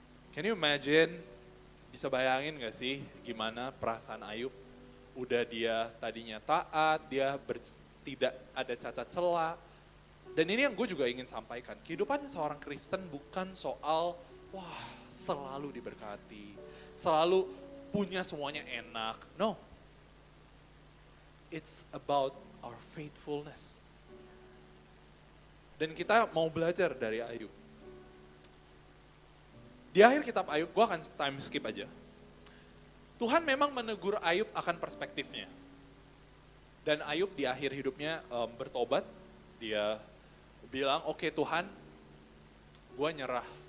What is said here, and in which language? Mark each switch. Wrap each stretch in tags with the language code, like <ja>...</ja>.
<en>Can you imagine,</en> <id>bisa bayangin gak sih gimana perasaan Ayub? Udah dia tadinya taat, dia tidak ada cacat celah. Dan ini yang gue juga ingin sampaikan, kehidupan seorang Kristen bukan soal, wah selalu diberkati, selalu punya semuanya enak.</id> <en>No, it's about our faithfulness.</en> <id>Dan kita mau belajar dari Ayub. Di akhir kitab Ayub, gue akan time skip aja. Tuhan memang menegur Ayub akan perspektifnya. Dan Ayub di akhir hidupnya bertobat, dia bilang, "Oke Tuhan, gue nyerah.</id>